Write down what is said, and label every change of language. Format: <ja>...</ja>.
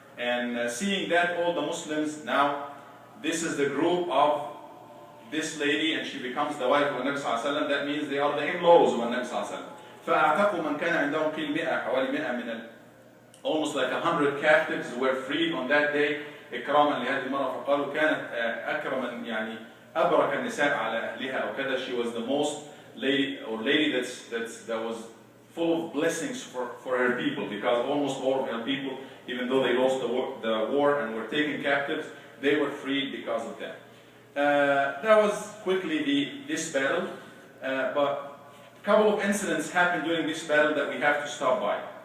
<en>And seeing that, all the Muslims now, this is the group of this lady, and she becomes the wife of the Nabi sallallahu alaihi wasallam. That means they are the in-laws of the Nabi sallallahu alaihi wasallam.</en> <ar>فأعتقوا من كان عندهم قيل 100 حوالي 100 من</ar> <en>almost like 100 captives were freed on that day.</en> <ar>إكراما لهذه المرأة, فقالوا كانت أكرما يعني أبرك النساء على أهلها أو كذا.</ar> <en>She was the most lady that was full of blessings for her people, because almost all of her people, even though they lost the war and were taken captives, they were freed because of that. That was quickly this battle, but a couple of incidents happened during this battle that we have to stop by.</en>